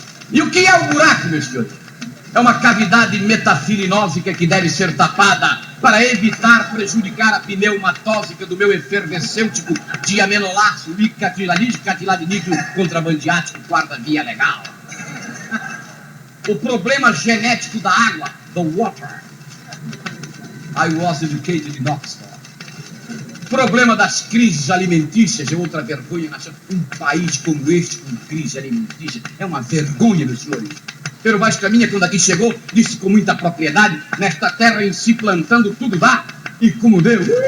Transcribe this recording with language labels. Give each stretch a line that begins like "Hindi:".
Portuguese: E o que é o buraco, meu senhor? É uma cavidade metafilinósica que deve ser tapada para evitar prejudicar a pneumatósica do meu efervescêutico diamenolaço catiladínico contrabandiático quarta-via legal. O problema genético da água,
English: the water. I was educated in Oxford.
Portuguese: O problema das crises alimentícias é outra vergonha nacional. Um país como este com crise alimentícia é uma vergonha, meus senhores. Pero Vaz Caminha, quando aqui chegou, disse com muita propriedade: nesta terra em si plantando tudo dá. E como deu?